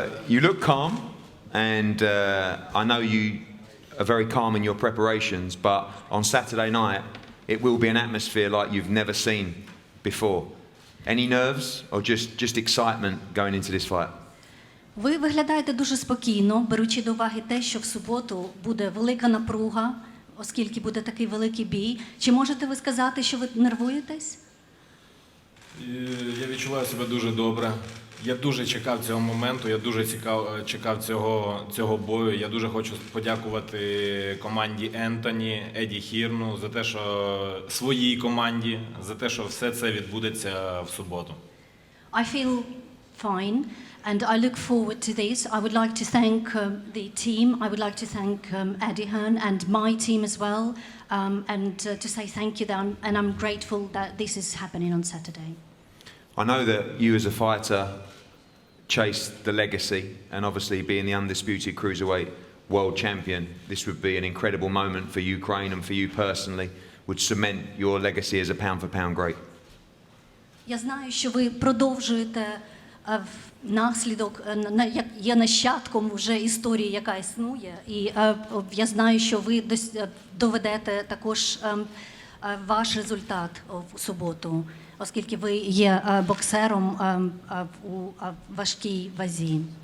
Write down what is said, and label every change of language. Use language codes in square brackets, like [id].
[en] You look calm, and I know you are very calm in your preparations, but on Saturday night it will be an atmosphere like you've never seen before. Any nerves or just excitement going into this fight? [uk] Ви виглядаєте дуже спокійно, беручи до уваги те, що в суботу буде велика напруга, оскільки буде такий великий бій. Чи можете ви сказати, що ви нервуєтесь? Я відчуваю себе дуже добре. Я дуже чекав цього моменту, я дуже чекав цього бою. Я дуже хочу подякувати команді Ентоні, Еді Хірну за те, що своїй команді, за те, що все це відбудеться в суботу. [en] I feel fine and I look forward to this. I would like to thank the team. I would like to thank Eddie Hearn and my team as well, and to say thank you. And I'm grateful that this is happening on Saturday. I know that you as a fighter chased the legacy, and obviously being the undisputed cruiserweight world champion, this would be an incredible moment for Ukraine and for you personally, would cement your legacy as a pound-for-pound great. [uk] Я знаю, що ви продовжуєте внаслідок, є нащадком вже історії, яка існує, і я знаю, що ви доведете також ваш результат в суботу, оскільки ви є боксером у важкій вазі.